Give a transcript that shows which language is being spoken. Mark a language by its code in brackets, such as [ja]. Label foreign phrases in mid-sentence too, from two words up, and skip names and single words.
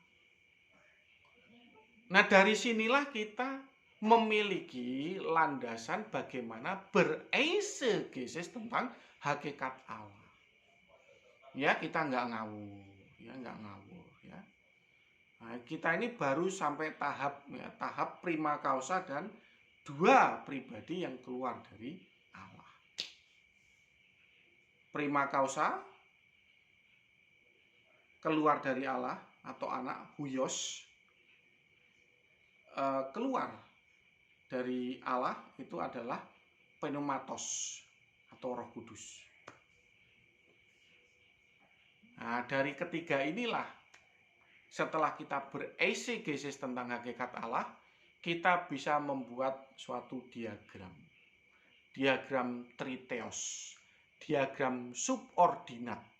[id] Nah, dari sinilah kita memiliki landasan bagaimana bereisegesis tentang hakikat Allah. Ya, kita nggak ngawur, ya. Nah, kita ini baru sampai tahap [la] prima causa [id] dan 2 pribadi yang keluar dari Allah. [la] Prima causa [id] keluar dari Allah atau anak huios, keluar dari Allah itu adalah pneumatos atau Roh Kudus. Nah, dari ketiga inilah setelah kita bereisegesis tentang hakikat Allah, kita bisa membuat suatu diagram triteos, diagram subordinat.